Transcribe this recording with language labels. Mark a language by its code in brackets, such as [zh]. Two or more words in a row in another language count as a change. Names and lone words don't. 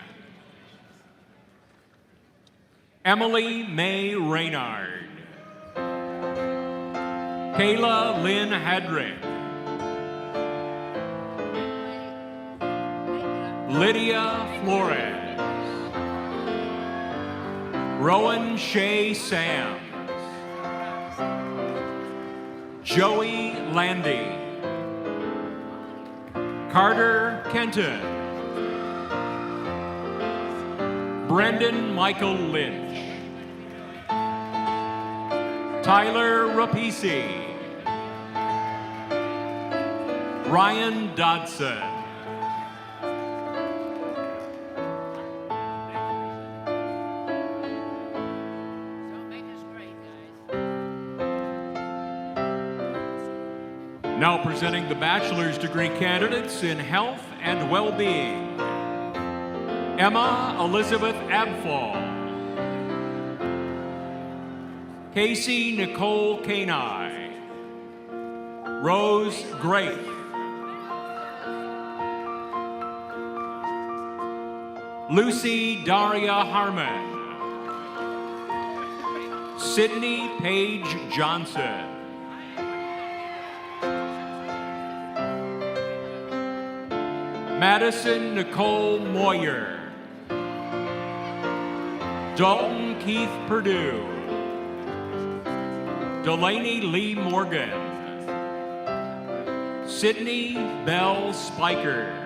[en] Emily May Reynard. Kayla Lynn Hedrick. Lydia Flores. Rowan Shea Sams. Joey Landy. Carter Kenton. Brendan Michael Lynch. Tyler Rapisi. Ryan Dodson. Now presenting the bachelor's degree candidates in health and well-being. Emma Elizabeth Abfall. Casey Nicole Kanai. Rose Graith. Lucy Daria Harmon. Sydney Paige Johnson. Madison Nicole Moyer. Dalton Keith Perdue. Delaney Lee Morgan. Sydney Bell Spiker.